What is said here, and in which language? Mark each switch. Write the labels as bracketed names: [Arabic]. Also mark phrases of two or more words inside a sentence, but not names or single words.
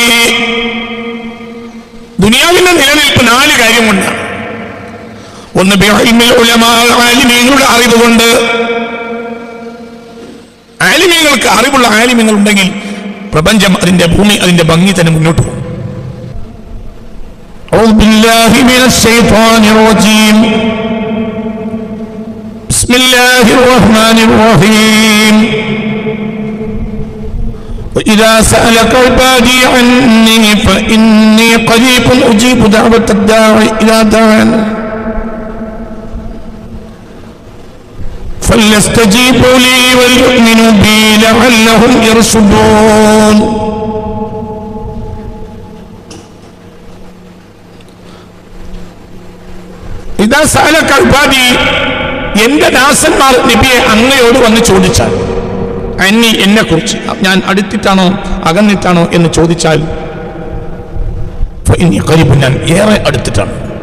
[Malayalam] ദുനിയാവിന്റെ നിലനിൽപ്പ് 4 കാര്യം കൊണ്ടാണ്. ഒന്ന് [Arabic] بعلم العلماء, [Malayalam] ആലിമീങ്ങളുടെ അറിവ് കൊണ്ട്. ആലിമീങ്ങൾക്ക് അറിവുള്ള ആലിമീങ്ങൾ ഉണ്ടെങ്കിൽ പ്രപഞ്ചം, അതിന്റെ ഭൂമി, അതിന്റെ ഭംഗി തന്നെ മുന്നോട്ട് പോകും. [Arabic] أعوذ بالله من الشيطان الرجيم. بسم الله الرحمن الرحيم. وإذا سألك عبادي عني فإني قريب أجيب دعوة الداعي إذا دعان فليستجيبوا لي وليؤمنوا بي لعلهم يرشدون. إذا سألك عبادي, [Malayalam] എന്റെ ദാസന്മാർ നബിയെ അങ്ങയോട് വന്ന് ചോദിച്ചാൽ, അന്നി, എന്നെ കുറിച്ച്, ഞാൻ അടുത്തിട്ടാണോ അകന്നിട്ടാണോ എന്ന് ചോദിച്ചാൽ, [Arabic] فإني قريب, [Malayalam] ഞാൻ ഏറെ അടുത്തിട്ടാണ്.